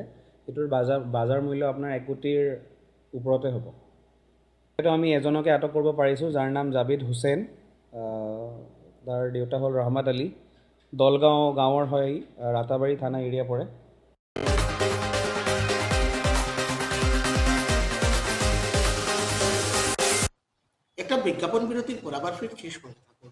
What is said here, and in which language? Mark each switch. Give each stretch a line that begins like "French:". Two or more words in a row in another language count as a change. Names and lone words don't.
Assamese: সেইটোৰ বাজাৰ মূল্য আপোনাৰ 1 কোটিৰ ওপৰতে হ'ব। সেইটো আমি এজনকে আটক কৰিব পাৰিছোঁ, যাৰ নাম জাবিদ হোসেন। তাৰ দেউতা হ'ল ৰহমত আলী। দলগাঁও গাঁৱৰ হয়, ৰাতাবাৰী থানা এৰিয়া পৰে।
Bangla: একটা বিজ্ঞাপন বিরতির পর আবার ফিরছি সঙ্গে থাকুন।